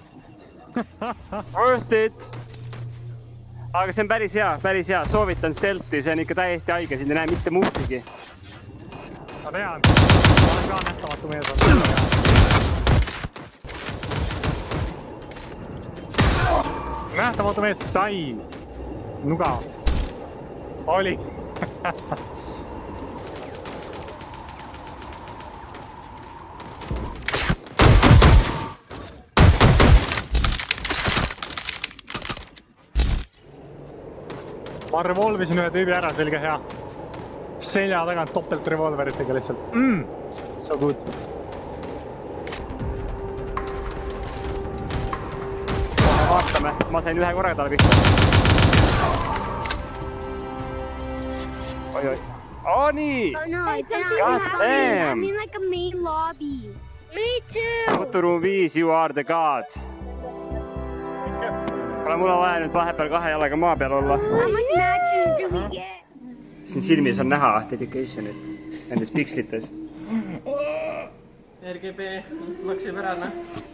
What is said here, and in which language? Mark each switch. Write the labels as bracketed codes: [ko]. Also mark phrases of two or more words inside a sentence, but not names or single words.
[en] Worth it. [et] Aga see on päris hea, soovitan stealthi, see on ikka täiesti haige, siin ei näe mitte muhtigi. Ma tean, ma olen ka nähtamatu mees olnud. Nähtamatu mees sai. Nuga. Oli. Ma revolvisin ühe tüübi ära, see oli ka hea. Selja tagant topelt revolveritega lihtsalt. [en] So good. [et] Vaatame, ma sain ühe korraga talle pihta. Oi. Oh nii! [en] Oh no, it's not God damn. I mean like a main lobby. Me too. Fotoruum 5, you are the god. [et] Kuule, mul on vaja nüüd vahepeal kahe jalaga maa peal olla. [en] How much matches do we get? [et] Siin silmis on näha dedication'it nendes pikslites. RGB maksib ära, noh.